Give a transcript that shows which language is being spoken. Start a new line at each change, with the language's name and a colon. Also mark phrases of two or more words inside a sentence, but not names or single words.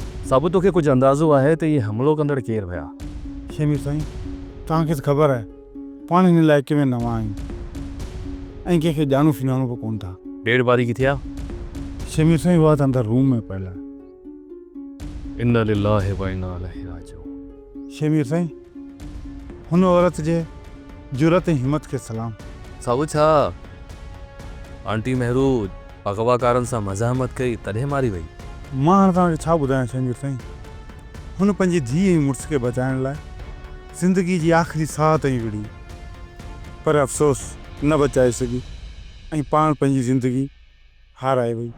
Sindhi: साबु तोखे कुछ अंदाज़ो आहे त ये हमलो कंदड़ केर हुया? शमीर साईं, तव्हांखे त ख़बर आहे पाण हिन इलाइक़े में नवां आहियूं ऐं कंहिंखे ॼाणू सुञाणू बि कोन था। डेढ़ बारी किथे आ? शमीर साईं, उहा त अंदरि रूम में पियल आहे।
Arabic: إنا لله وإنا إليه راجعون.
Sindhi: शमीर साईं, हुन औरत जे जुरत ऐं हिम्मत खे सलाम। साबु छा आंटी महरू अगवाकारनि सां मज़ामत कई तॾहिं मारी वई? मां हाणे तव्हांखे छा ॿुधायां शमीर साईं, हुन पंहिंजी धीउ ऐं मुड़ुस खे बचाइण लाइ ज़िंदगी जी आख़िरी साह ताईं विड़ी, पर अफ़सोस न बचाए सघी ऐं पाण पंहिंजी ज़िंदगी हाराए वई।